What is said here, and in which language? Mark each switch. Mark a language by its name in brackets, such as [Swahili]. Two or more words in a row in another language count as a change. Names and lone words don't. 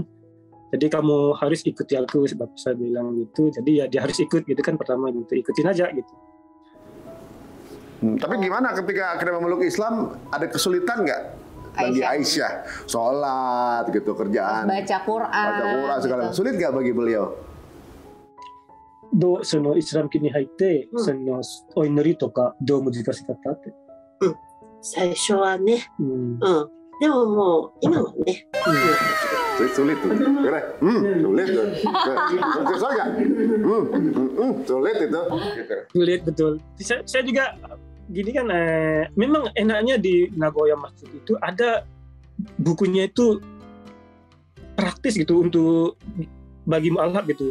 [Indonesian] Jadi kamu harus ikuti aku, sebab saya bilang gitu. Jadi ya dia harus ikut gitu kan, pertama gitu, ikutin aja gitu. Tapi gimana ketika akhirnya memeluk Islam, ada kesulitan nggak bagi Aisyah? Sholat gitu, kerjaan, baca Quran segala macam. Sulit nggak bagi beliau? [Japanese] イスラム教に入ってお祈りとかどう難しかったって。最初はね、でももう今はね、 [Indonesian] sulit tuh, sulit tuh, sulit itu. Sulit betul. Saya juga gini kan, memang enaknya di Nagoya Masjid itu ada bukunya itu praktis gitu untuk bagi mualaf gitu.